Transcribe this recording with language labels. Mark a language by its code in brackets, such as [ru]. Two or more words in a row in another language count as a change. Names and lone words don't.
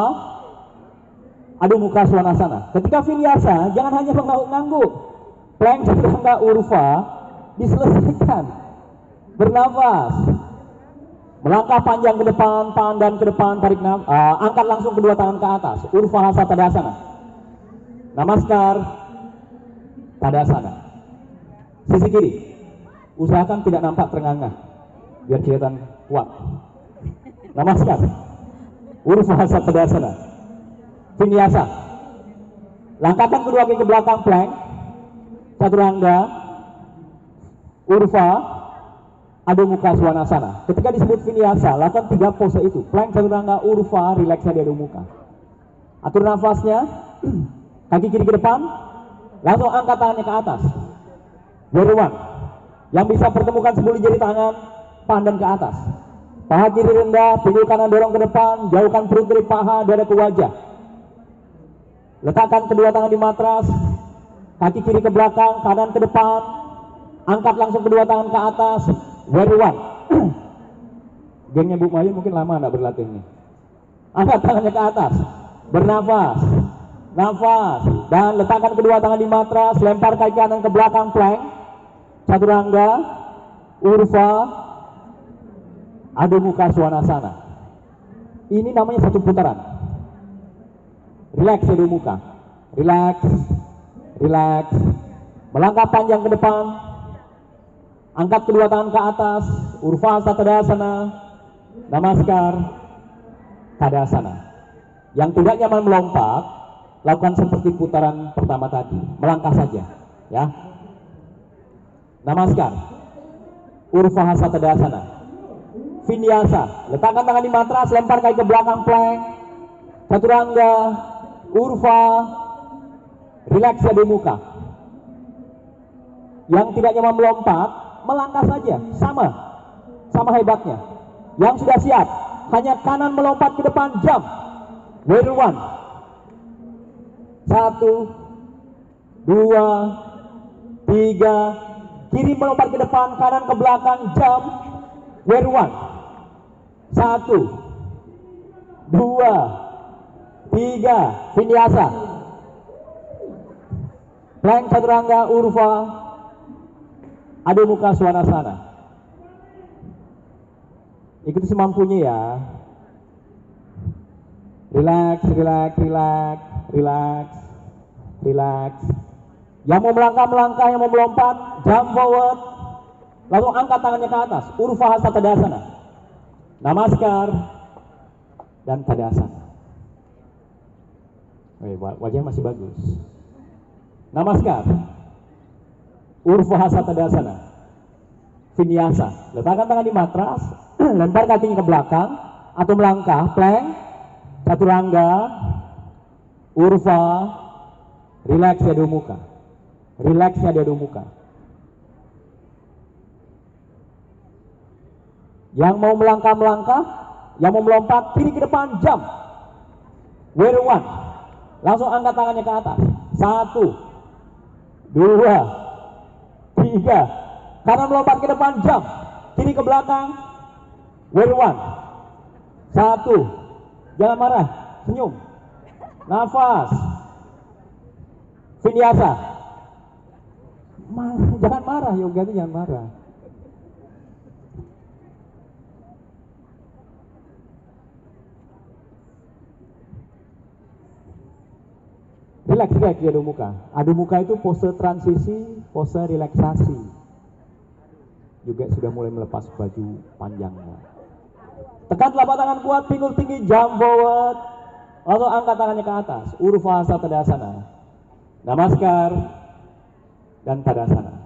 [id] Adho Mukha Svanasana. Ketika vinyasa, jangan hanya mengangguk. Plank chaturanga urva diselesaikan. Bernafas. Melangkah panjang ke depan, pandang ke depan, tarik angkat langsung kedua tangan ke atas. Urvahasa Tadasana. Namaskar. Tadasana. Sisi kiri. Usahakan tidak nampak terengah-engah, biar kelihatan kuat. Namaskar. Urvahasa Tadasana. Vinyasa. Langkahkan kedua kaki ke belakang, plank. Chaturanga. Urva. Adho Mukha Svanasana. Ketika disebut vinyasa, lakukan 3 pose itu. Plank, chaturanga, urva, relaksasi di adho mukha. Atur nafasnya. Kaki kiri ke depan. Langsung angkat tangannya ke atas. Warrior One. Yang bisa pertemukan 10 jari tangan, pandang ke atas. Paha kiri rendah, pinggul kanan dorong ke depan, jauhkan perut dari paha, dada ke wajah. Letakkan kedua tangan di matras, kaki kiri ke belakang, kanan ke depan, angkat langsung kedua tangan ke atas. Warrior One. Gengnya Bu Mayu mungkin lama enggak berlatih ini. Angkat tangannya ke atas, bernafas, nafas, dan letakkan kedua tangan di matras, lempar kaki kanan ke belakang, plank, chaturanga, urva, adho mukha svanasana. Ini namanya 1 putaran. Relax adho mukha. Relax, relax. Melangkah panjang ke depan. Angkat kedua tangan ke atas. Urvasa Tadasana. Namaskar. Tadasana. Yang tidak nyaman melompat, lakukan seperti putaran pertama tadi. Melangkah saja, ya. Namaskar. Urvahasa Tadasana. Vinyasa. Letakkan tangan di matras, lempar kaki ke belakang, plank. Chaturanga, urva, relax adho mukha. Yang tidak nyaman melompat, melangkah saja, sama hebatnya. Yang sudah siap, hanya kanan melompat ke depan, jump. Warrior One. 1, 2, 3. Kiri melompat ke depan, kanan ke belakang, jump. Warrior One. 1, 2, 3. Vinyasa. Plank, chaturanga, urva, adho mukha svanasana. Ikuti semampunya ya. Relax, relax, relax, relax, relax. Yang mau melangkah, yang mau melompat, [en] jump forward. [id] Lalu angkat tangannya ke atas. Urvahasa Tadasana. Namaskar dan Tadasana. Wajah masih bagus. Namaskar. Urvahasa Tadasana. Vinyasa. Letakkan tangan di matras, lempar kakinya ke belakang atau melangkah, plank, chaturanga, urva, relax adho mukha. Relax adho mukha. Yang mau melangkah, yang mau melompat, kiri ke depan, jump. Warrior One. Langsung angkat tangannya ke atas. 1, 2, 3. Kanan melompat ke depan, jump. Kiri ke belakang, Warrior One. 1. Jangan marah, senyum. Nafas. Vinyasa. Jangan marah, yoga itu jangan marah. Relax di adho mukha. Adho mukha itu pose transisi, pose relaksasi. Juga sudah mulai melepas baju panjangnya. Tekan telapak tangan kuat, pinggul tinggi, [en] jump forward. [id] Lalu angkat tangannya ke atas. Urvahasa Tadasana. Namaskar dan Tadasana.